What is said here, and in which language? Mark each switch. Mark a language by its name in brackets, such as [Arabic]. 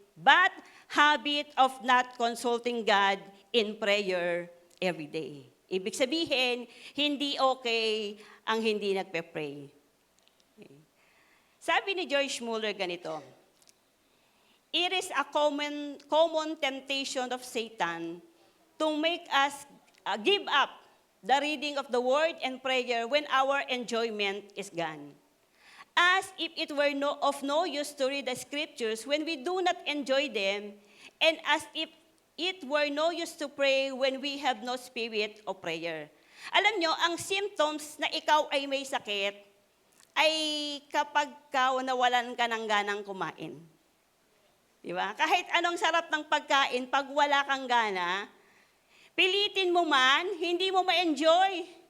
[English] Bad habit of not consulting God in prayer every day. [Filipino] Ibig sabihin, hindi okay ang hindi nagpe-pray. Sabi ni George Muller ganito, [English] it is a common temptation of Satan to make us give up the reading of the word and prayer when our enjoyment is gone. As if it were of no use to read the scriptures when we do not enjoy them, and as if it were no use to pray when we have no spirit of prayer. [Filipino] Alam nyo, ang symptoms na ikaw ay may sakit, ay kapag nawalan ka ng ganang kumain. Di ba? Kahit anong sarap ng pagkain, pag wala kang gana, pilitin mo man, hindi mo ma-enjoy.